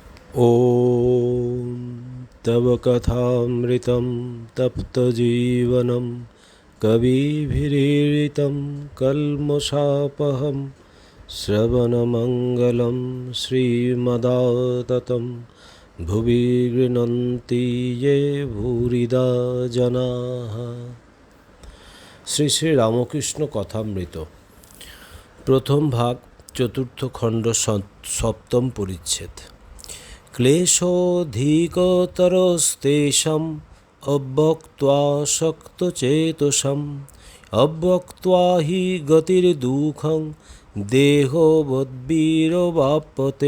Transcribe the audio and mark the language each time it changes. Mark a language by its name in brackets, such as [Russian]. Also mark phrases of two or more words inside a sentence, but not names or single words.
[Sanskrit] ॐ तव कथामृतं तप्तजीवनं कविभिरीडितं कल्मषापहं श्रवणमङ्गलं श्रीमदाततं भुवि गृह्णन्ति ये भूरिदा जनाः। [Bangla] শ্রী শ্রী রামকৃষ্ণ কথামৃত প্রথম ভাগ চতুর্থ খণ্ড সপ্তম পরিচ্ছেদ। [Sanskrit] ক্লেশোऽধিকতরস্তেষাम् অব্যক্তাসক্তচেতসাम् অব্যক্তা হি গতির্দুঃখং দেহবদ্বিরবাপ্যতে।